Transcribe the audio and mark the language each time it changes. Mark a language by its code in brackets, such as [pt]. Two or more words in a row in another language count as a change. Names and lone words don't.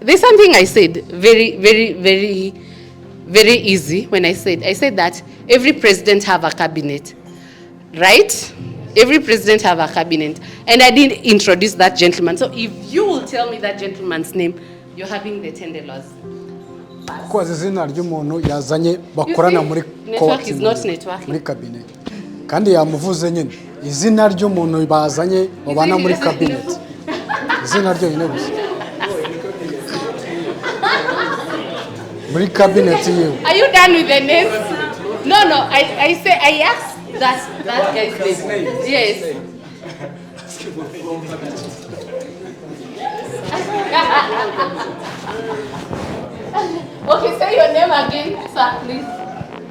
[en] there's something I said very, very, very, very easy when I said that every president have a cabinet, right? Every president have a cabinet. And I didn't introduce that gentleman. So if you will tell me that gentleman's name, you're having the $10. [rn] Kwa zina ry'umuntu yazanye bakorana muri [en] Network is not networking. [rn] muri cabinet. Kandi yamuvuze nyine izina ry'umuntu bazanye babana muri cabinet. Izina ryo nyine gusa. Muri cabinet yewe. [en] Are you done with the names? No, I asked that guy's name. Yes. Okay, say your name again, sir, please.